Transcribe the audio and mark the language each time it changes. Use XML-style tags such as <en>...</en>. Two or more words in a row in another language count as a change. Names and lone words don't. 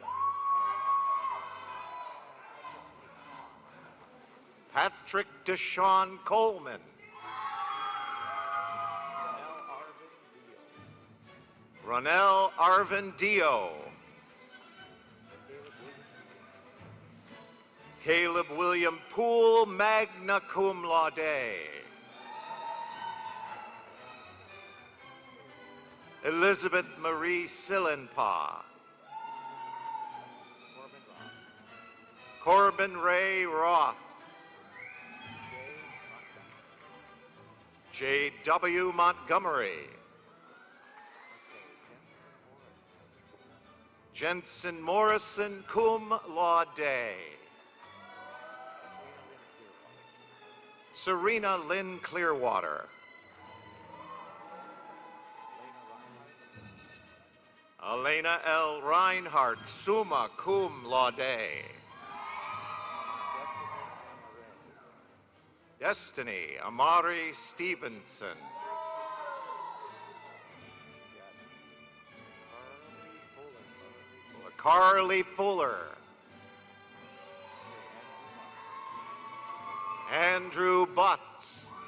<en>Patrick Deshawn Coleman. Ronell Arvin Dio. Caleb William Poole,</en> <la>magna cum laude.</la> <en>Elizabeth Marie Sillenpaw. Corbin Ray Roth. J.W. Montgomery. Jensen Morrison,</en> <la>cum laude.</la> <en>Serena Lynn Clearwater. Elena L. Reinhardt,</en> <la>summa cum laude.</la> <en>Destiny Amari Stevenson. Carly Fuller. Andrew Butts.</en>